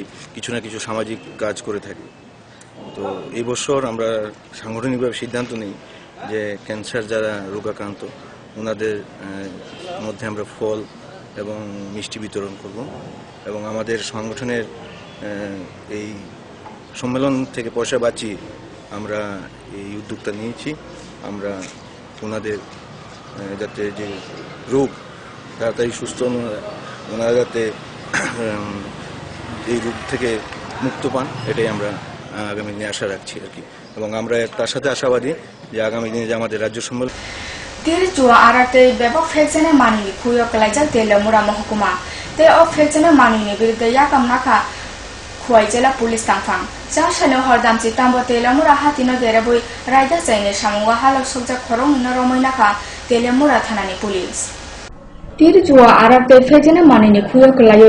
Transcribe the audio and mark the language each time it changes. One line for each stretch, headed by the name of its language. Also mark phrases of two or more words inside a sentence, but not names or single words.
Bangla: কিছু না কিছু সামাজিক কাজ করে থাকি তো এই বছর আমরা সাংগঠনিকভাবে সিদ্ধান্ত নিই যে ক্যান্সার যারা রোগাক্রান্ত ওনাদের মধ্যে আমরা ফল এবং মিষ্টি বিতরণ করব এবং আমাদের সংগঠনের এই সম্মেলন থেকে পয়সা বাঁচিয়ে আমরা এই উদ্যোগটা নিয়েছি আমরা ওনাদের যাতে যে রোগ তাড়াতাড়ি সুস্থ ওনারা যাতে এই রোগ থেকে মুক্ত পান এটাই আমরা আগামী দিনে আশা রাখছি আর কি এবং আমরা তার সাথে আশাবাদী যে আগামী দিনে যে আমাদের রাজ্য সম্মেলন
Kok Borok: tir jua arate bebok fekjene manini khuyo kalaijal telemura mahkuma te o fekjene manini birde yakam naka khuaijela police tangfang ja shalo hordamchi tambo telemura hatino gereboi raida chaine samungwa halok sokja khorong noromoi naka telemura thanani police tir jua arate fekjene manini khuyo kalaioi